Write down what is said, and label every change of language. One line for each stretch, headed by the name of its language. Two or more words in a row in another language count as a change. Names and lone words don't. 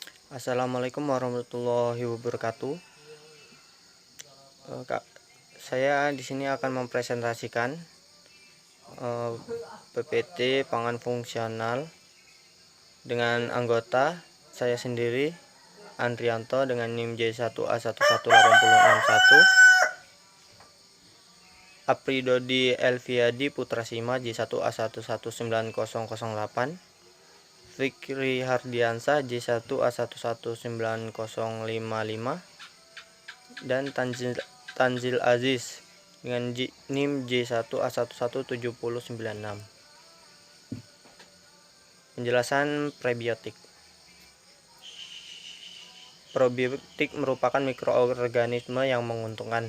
Indonesian: Assalamualaikum warahmatullahi wabarakatuh. Saya di sini akan mempresentasikan PPT pangan fungsional dengan anggota saya sendiri Andrianto dengan NIM J1A11861, Apridodi Elviadi Putrasima J1A1190008, Fikri Hardiansah J1A1190055, dan Tanzil Aziz dengan NIM J1A1179096. Penjelasan prebiotik. Probiotik merupakan mikroorganisme yang menguntungkan.